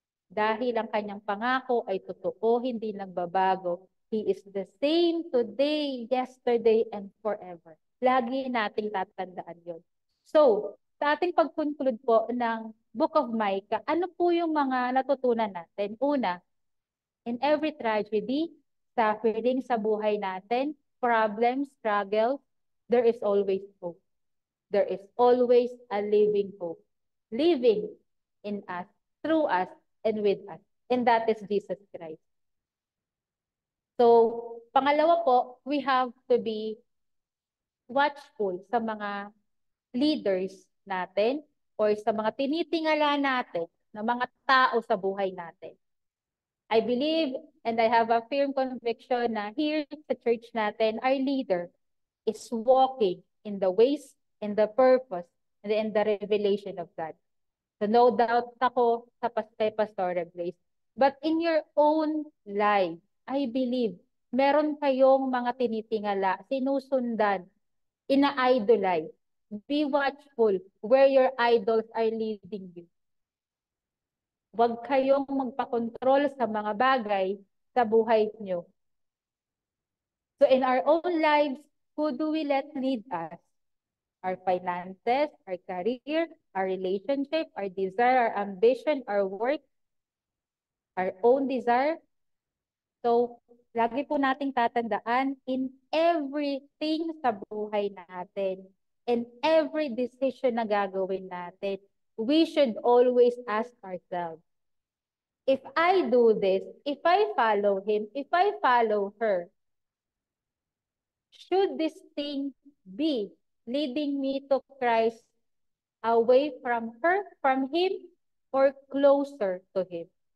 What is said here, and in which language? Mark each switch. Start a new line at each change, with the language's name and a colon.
Filipino: Dahil ang kanyang pangako ay totoo, hindi nagbabago.
English: He is the same today, yesterday, and forever.
Filipino: Lagi nating tatandaan yun. So, sa ating pag-conclude po ng Book of Micah, ano po yung mga natutunan natin?
English: Una, in every tragedy, suffering sa buhay natin, problems, struggles, there is always hope. There is always a living hope. Living in us, through us, and with us. And that is Jesus Christ.
Filipino: So, pangalawa po,
English: we have to be watchful
Filipino: sa mga leaders natin or sa mga tinitingala natin na mga tao sa buhay natin.
English: I believe and I have a firm conviction na here sa church natin, our leader is walking in the ways, in the purpose, and in the revelation of God. So no doubt
Filipino: ako sa kay
English: Pastora Grace. But in your own life, I believe,
Filipino: meron kayong mga tinitingala, sinusundan, ina-idolize.
English: Be watchful where your idols are leading you.
Filipino: Huwag kayong magpakontrol sa mga bagay sa buhay nyo.
English: So in our own lives, who do we let lead us? Our finances, our career, our relationship, our desire, our ambition, our work, our own desire.
Filipino: So, lagi po nating tatandaan
English: in everything sa buhay natin, in every decision
Filipino: na gagawin natin,
English: we should always ask ourselves, if I do this, if I follow him, if I follow her, should this thing be leading me to Christ, away from her, from him, or closer to him?